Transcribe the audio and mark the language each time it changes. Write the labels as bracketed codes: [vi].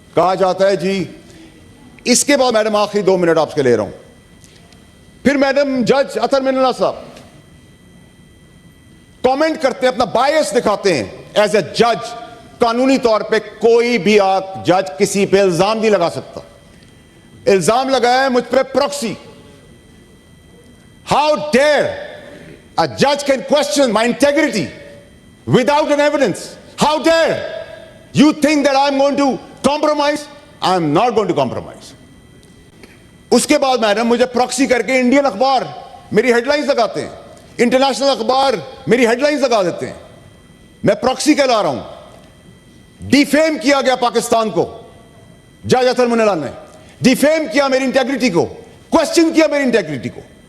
[ur] کہا جاتا ہے جی, اس کے بعد میڈم آخری 2 منٹ آپ سے لے رہا ہوں. پھر میڈم جج اطہر من اللہ صاحب کامنٹ کرتے ہیں, اپنا بائس دکھاتے ہیں [en] As a جج. [ur] قانونی طور پہ کوئی بھی جج کسی پہ الزام نہیں لگا سکتا. الزام لگایا ہے مجھ پہ proxy. [en] How dare a judge can question my integrity without an evidence? How dare you think that I'm going to compromise? I'm not going to compromise. [ur] اس کے بعد میڈم مجھے پروکسی کر کے انڈین اخبار میری ہیڈ لائنز لگاتے ہیں, international اخبار میری ہیڈ لائنز لگا دیتے ہیں. میں پروکسی کہلا رہا ہوں. ڈیفیم کیا گیا پاکستان کو, جج اطہر من اللہ نے ڈیفیم کیا میری انٹیگریٹی کو, کوشچن کیا میری انٹیگریٹی کو.